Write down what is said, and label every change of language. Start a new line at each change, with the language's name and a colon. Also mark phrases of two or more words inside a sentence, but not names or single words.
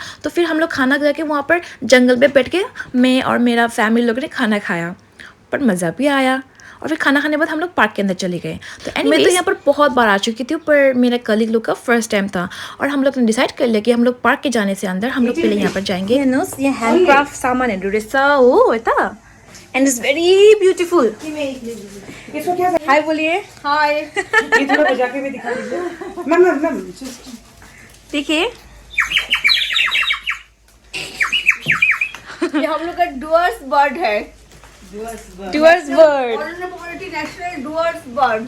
Hindi: तो फिर हम लोग खाना जाके वहाँ पर जंगल में बैठ के मैं और मेरा फैमिली लोग ने खाना खाया, पर मज़ा भी आया। और फिर खाना खाने के बाद हम लोग पार्क के अंदर चले गए। तो मैं तो यहाँ पर बहुत बार आ चुकी थी, पर मेरा कलीग लोग का
English: first time
Hindi: था और हम लोग ने डिसाइड कर लिया कि हम लोग पार्क के जाने से अंदर हम लोग पहले यहाँ पर जाएंगे।
Nepali: ये ह्यान्डक्राफ्ट सामानहरू रहेछ हो यता
English: and it's very beautiful.
Hindi: हाई बोलिए। हाई। ये थोड़ा बजा के भी दिखा दीजिए। मैम देखिए ये हम लोग का डुअर्स बर्ड है, डुअर्स बर्ड। नेशनल डुअर्स बर्ड्स।